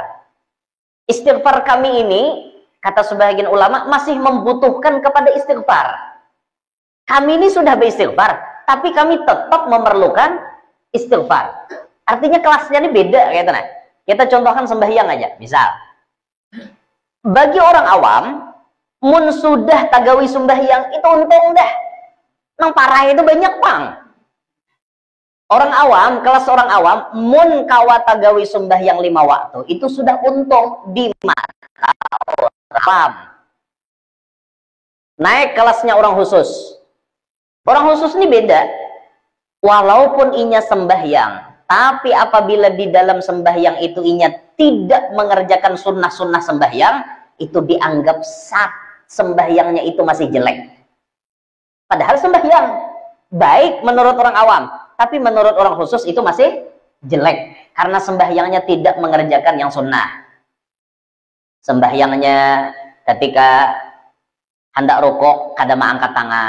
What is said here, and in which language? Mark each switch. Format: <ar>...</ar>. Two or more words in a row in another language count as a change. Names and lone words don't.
<id>Istighfar kami ini, kata sebagian ulama, masih membutuhkan kepada istighfar. Kami ini sudah beristighfar, tapi kami tetap memerlukan istighfar. Artinya kelasnya ini beda kayak nah. Kita contohkan sembahyang aja. Misal, bagi orang awam,</id> <bjn>mun sudah tagawi sembahyang itu untung dah. Nang parah itu banyak pang. Orang awam, kelas orang awam, mun kawa tagawi sembahyang 5 waktu, itu sudah untung di mata orang awam.</bjn> <id>Naik kelasnya orang khusus. Orang khusus ini beda. Walaupun inya sembahyang, tapi apabila di dalam sembahyang itu inya tidak mengerjakan sunnah-sunnah sembahyang, itu dianggap sembahyangnya itu masih jelek. Padahal sembahyang baik menurut orang awam, tapi menurut orang khusus itu masih jelek. Karena sembahyangnya tidak mengerjakan yang sunnah. Sembahyangnya ketika hendak rukuk, kadama angkat tangan.</id>